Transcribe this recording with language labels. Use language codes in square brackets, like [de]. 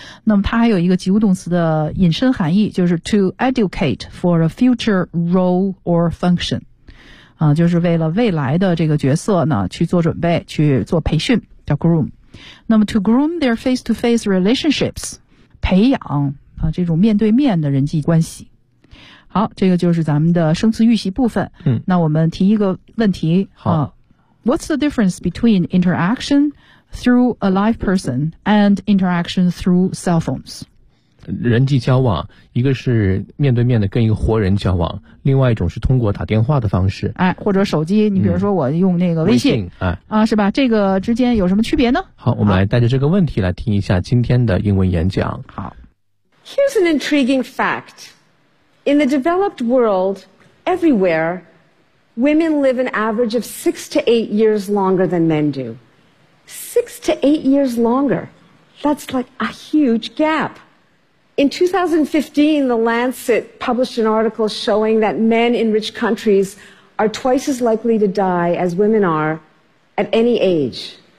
[zh] 那么它还有一个及物动词的引申含义，就是 [en] to educate for a future role or function [zh] 啊，就是为了未来的这个角色呢去做准备，去做培训，叫 groom。那么 [en] to groom their face-to-face relationships， [zh] 培养啊这种面对面的人际关系。好，这个就是咱们的生词预习部分。嗯，那我们提一个问题。好、 [en] What's the difference between interaction through a live person and interaction through cell phones？ [zh] 人际交往，一个是面对面的跟一个活人交往，另外一种是通过打电话的方式。哎，或者手机，你比如说我用那个微信，哎，啊，是吧？这个之间有什么区别呢？好，我们来带着这个问题来听一下今天的英文演讲。好 [en] ，Here's an intriguing fact. In the developed world, everywhere, women live an average of 6 to 8 years longer than men do. 6 to 8 years longer. That's like a huge gap. In 2015, The Lancet published an article showing that men in rich countries are twice as likely to die as women are at any age.